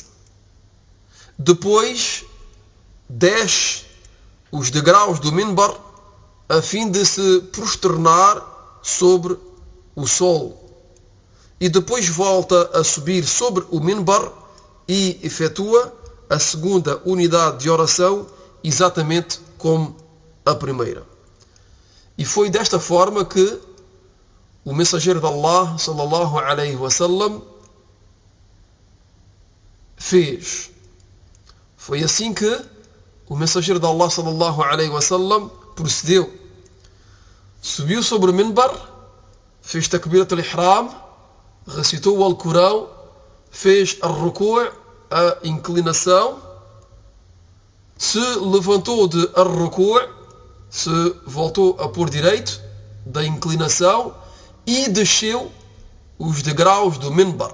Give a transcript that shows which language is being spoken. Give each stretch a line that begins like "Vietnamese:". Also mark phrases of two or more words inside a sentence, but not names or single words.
Portuguese: Depois desce os degraus do minbar a fim de se prosternar sobre o solo. E depois volta a subir sobre o minbar e efetua a segunda unidade de oração exatamente como a primeira. E foi desta forma que o mensageiro de Allah,
Arabic: صلى الله عليه وسلم,
Portuguese: fez. Foi assim que o mensageiro de Allah,
Arabic: صلى الله عليه وسلم,
Portuguese: procedeu. Subiu sobre o minbar, fez
Arabic: تكبيرة الإحرام,
Portuguese: recitou o Alcorão, fez a ruku', a inclinação, se levantou de a ruku', se voltou a pôr direito da inclinação e desceu os degraus do minbar.